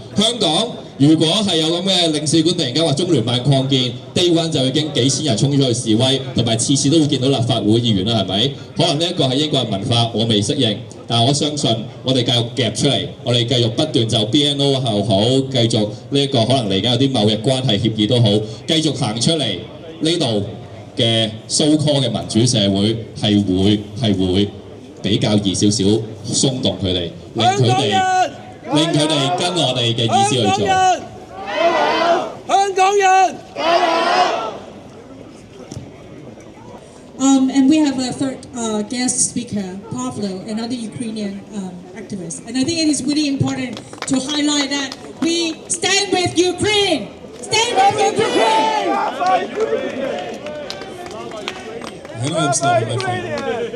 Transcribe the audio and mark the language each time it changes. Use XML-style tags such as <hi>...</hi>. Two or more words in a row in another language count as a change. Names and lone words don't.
<yue>香港如果係有咁嘅領事館突然間話中聯辦擴建，Day 1就已經幾千人衝咗去示威，同埋次次都會見到立法會議員啦，係咪？可能呢一個係英國嘅文化，我未適應，但我相信我哋繼續夾出嚟，我哋繼續不斷就 BNO 後好，繼續呢一個可能嚟緊有啲貿易關係協議都好，繼續行出嚟呢度嘅 so-called 嘅民主社會係會比較易少少鬆動佢哋，令佢哋跟我哋嘅意思去做。香港人，加油！</yue> <en>And we have a third guest speaker, Pavlo, another Ukrainian activist. And I think it is really important to highlight that we stand with Ukraine! Stand with Ukraine! Hang on, stop, my friend.</en>